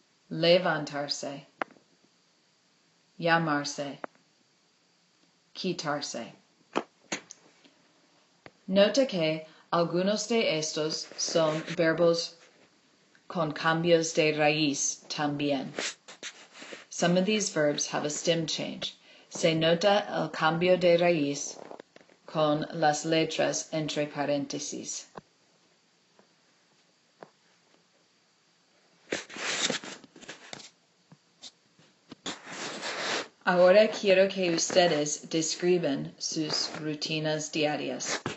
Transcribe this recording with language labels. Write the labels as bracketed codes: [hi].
[es] Levantarse. Llamarse. Quitarse. Nota que algunos de estos son verbos con cambios de raíz también. [en] Some of these verbs have a stem change. [es] Se nota el cambio de raíz con las letras entre paréntesis. Ahora quiero que ustedes describan sus rutinas diarias.